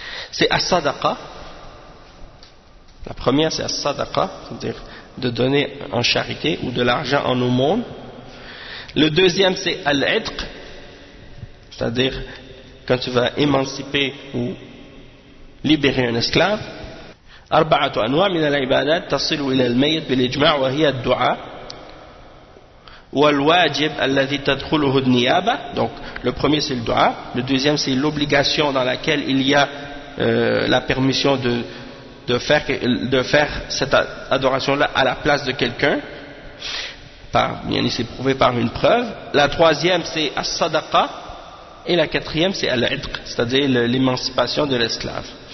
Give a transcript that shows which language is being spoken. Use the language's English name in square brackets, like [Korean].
[French] C'est as-sadaqa. La première, c'est as-sadaqa. C'est-à-dire de donner en charité ou de l'argent en aumône. Le deuxième, c'est al-idq, c'est-à-dire quand tu vas émanciper ou libérer un esclave. [Arabic] أربعة أنواع من العبادات تصل إلى الميت بالإجماع وهي الدعاء والواجب الذي تدخله النيابة. [French] Donc le premier c'est le dua, le deuxième c'est l'obligation dans laquelle il y a la permission de faire cette adoration là à la place de quelqu'un, par bien c'est prouvé par une preuve. La troisième c'est as-sadaqa et la quatrième c'est al-idq, c'est-à-dire l'émancipation de l'esclave.